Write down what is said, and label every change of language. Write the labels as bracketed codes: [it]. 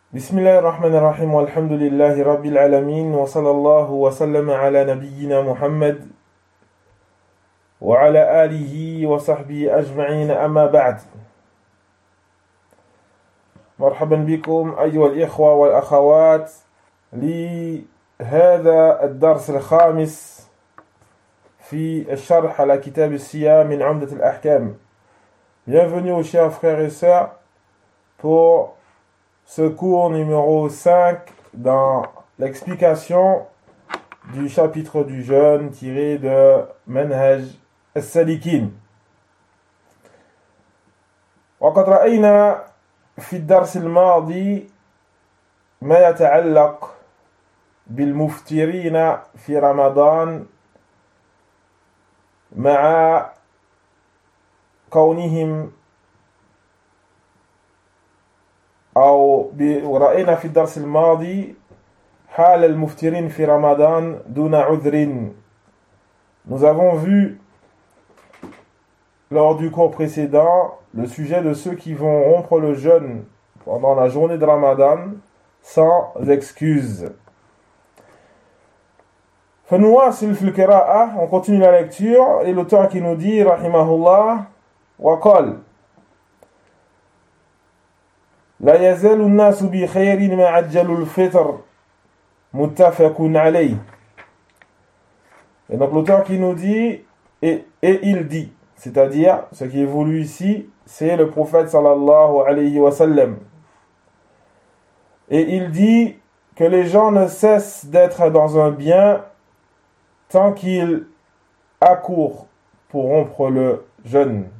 [ar] بسم الله الرحمن الرحيم، والحمد لله رب العالمين، وصلى الله وسلم على نبينا محمد وعلى آله وصحبه أجمعين، أما بعد. مرحبا بكم أيها الإخوة والأخوات لهذا الدرس الخامس في الشرح على كتاب الصيام من عمدة الأحكام. [fr] Bienvenue chers frères et sœurs pour ce cours numéro 5 dans l'explication du chapitre du jeûne tiré de Manhaj al-Salikin. [ar] وقد رأينا في الدرس الماضي ما يتعلق بالمفطرين في رمضان مع كونهم أو ورأينا في الدرس الماضي حال المفطرين في رمضان دون عذر. [fr] Nous avons vu lors du cours précédent le sujet de ceux qui vont rompre le jeûne pendant la journée de Ramadan sans excuse. [ar] فنواصل في القراءة. [fr] On continue la lecture et l'auteur qui nous dit [ar] رحمه الله وقال لا يزال الناس بخير ما عجلوا الفطر متفق عليه. [fr] Et donc l'auteur qui nous dit et il dit, c'est-à-dire ce qui est voulu ici, c'est le prophète sallallahu alayhi wa sallam. Et il dit que les gens ne cessent d'être dans un bien tant qu'ils accourent pour rompre le jeûne.